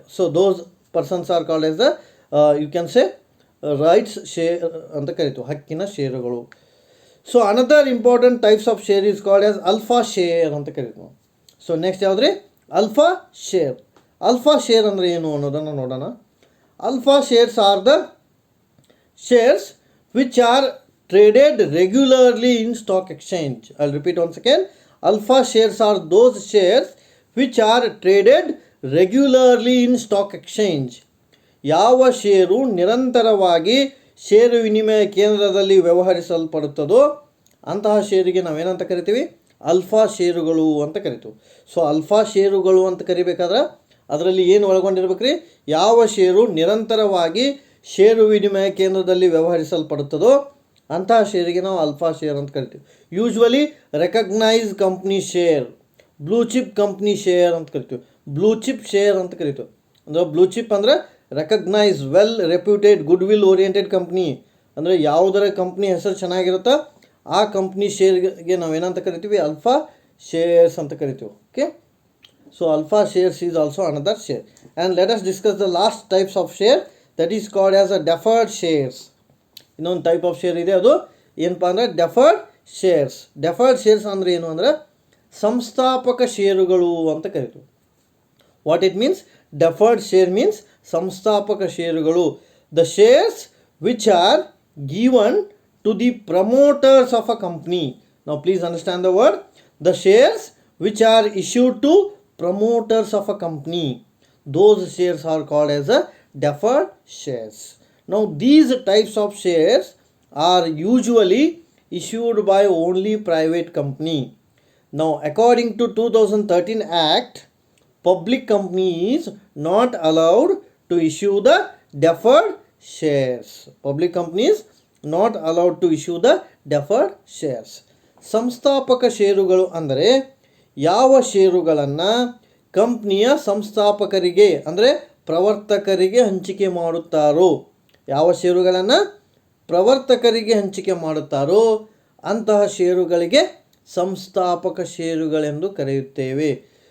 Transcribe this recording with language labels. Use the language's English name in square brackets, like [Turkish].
[English] So those persons are called as the you can say rights share [Kannada] ಅಂತ ಕರಿತೀವಿ, ಹಕ್ಕಿನ ಷೇರುಗಳು. [English] so another important types of share is called as alpha share [Kannada] ಅಂತ ಕರಿತೀವಿ. So next ಯಾವುದ್ರಿ, alpha share. Alpha share ಅಂದರೆ ಏನು ಅನ್ನೋದನ್ನು ನೋಡೋಣ. [English] Alpha shares are the shares which are traded regularly in stock exchange. I'll repeat once again. Alpha shares are those shares which are traded regularly in stock exchange. [Kannada] ಯಾವ ಷೇರು ನಿರಂತರವಾಗಿ ಷೇರು ವಿನಿಮಯ ಕೇಂದ್ರದಲ್ಲಿ ವ್ಯವಹರಿಸಲ್ಪಡುತ್ತದೋ ಅಂತಹ ಷೇರಿಗೆ ನಾವೇನಂತ ಕರಿತೀವಿ, ಅಲ್ಫಾ ಷೇರುಗಳು ಅಂತ ಕರಿತೀವಿ. ಸೊ ಅಲ್ಫಾ ಷೇರುಗಳು ಅಂತ ಕರಿಬೇಕಾದ್ರೆ ಅದರಲ್ಲಿ ಏನು ಒಳಗೊಂಡಿರ್ಬೇಕ್ರಿ, ಯಾವ ಷೇರು ನಿರಂತರವಾಗಿ ಷೇರು ವಿನಿಮಯ ಕೇಂದ್ರದಲ್ಲಿ ವ್ಯವಹರಿಸಲ್ಪಡುತ್ತದೋ ಅಂತಹ ಷೇರಿಗೆ ನಾವು ಅಲ್ಫಾ ಶೇರ್ ಅಂತ ಕರಿತೀವಿ. Usually recognise company share, blue chip company share ಅಂತ ಕರಿತೀವಿ, ಬ್ಲೂ ಚಿಪ್ ಶೇರ್ ಅಂತ ಕರಿತೀವಿ. ಅಂದರೆ ಬ್ಲೂ ಚಿಪ್ ಅಂದರೆ recognise well reputed good will oriented company ಅಂದರೆ ಯಾವುದರ ಕಂಪ್ನಿ ಹೆಸರು ಚೆನ್ನಾಗಿರುತ್ತೋ ಆ ಕಂಪ್ನಿ ಶೇರ್ಗೆ ನಾವೇನಂತ ಕರಿತೀವಿ ಅಲ್ಫಾ ಶೇರ್ಸ್ ಅಂತ ಕರಿತೀವಿ. [English] Okay, so alpha shares is also another share. And let us discuss the last types of share that is called as a deferred shares. [Kannada] ಇನ್ನೊಂದು type of share ಇದೆ, ಅದು ಏನಪ್ಪ ಅಂದರೆ ಡೆಫರ್ಡ್ ಶೇರ್ಸ್. ಡೆಫರ್ಡ್ ಶೇರ್ಸ್ ಅಂದರೆ ಏನು ಅಂದರೆ ಸಂಸ್ಥಾಪಕ ಷೇರುಗಳು ಅಂತ ಕರಿತೀವಿ. [English] What it means? Deferred share means [Kannada] ಸಂಸ್ಥಾಪಕ ಷೇರುಗಳು. [English] The shares which are given to the promoters of a company. Now please understand the word. The shares which are issued to promoters of a company, those shares are called as a deferred shares. Now these types of shares are usually issued by only private company. Now according to 2013 Act, public company is not allowed to issue the deferred shares. Public companies not allowed to issue the deferred shares. [Kannada] ಸಂಸ್ಥಾಪಕ ಷೇರುಗಳು ಅಂದರೆ ಯಾವ ಷೇರುಗಳನ್ನು ಕಂಪ್ನಿಯ ಸಂಸ್ಥಾಪಕರಿಗೆ ಅಂದರೆ ಪ್ರವರ್ತಕರಿಗೆ ಹಂಚಿಕೆ ಮಾಡುತ್ತಾರೋ, ಯಾವ ಷೇರುಗಳನ್ನು ಪ್ರವರ್ತಕರಿಗೆ ಹಂಚಿಕೆ ಮಾಡುತ್ತಾರೋ ಅಂತಹ ಷೇರುಗಳಿಗೆ ಸಂಸ್ಥಾಪಕ ಷೇರುಗಳೆಂದು ಕರೆಯುತ್ತೇವೆ.